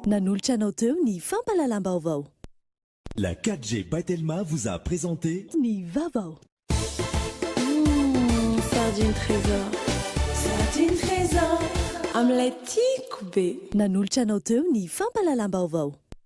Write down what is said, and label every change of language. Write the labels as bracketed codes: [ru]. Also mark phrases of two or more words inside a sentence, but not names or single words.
[mg] nanolotra anao teo ny fampalalam-baovao. [fr] La 4G Batelma vous a présenté [mg] Ni Vavao. [fr] Sardine trésor. Sardine trésor. Omelette coupée. [mg] Nanolotra anao teo ny fampalalam-baovao.